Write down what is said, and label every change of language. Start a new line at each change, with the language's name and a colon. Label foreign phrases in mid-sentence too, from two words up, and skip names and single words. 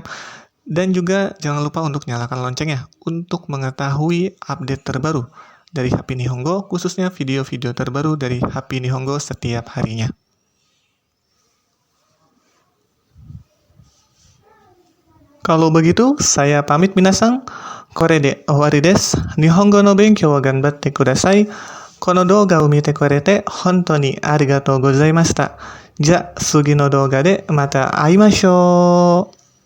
Indonesian: Dan juga jangan lupa untuk nyalakan loncengnya untuk mengetahui update terbaru dari Happy Nihongo, khususnya video-video terbaru dari Happy Nihongo setiap harinya. Kalau begitu, saya pamit minasang.
Japanese: これで終わりです。日本語の勉強は頑張ってください. この動画を見てくれて本当にありがとうございました。じゃあ次の動画でまた会いましょう。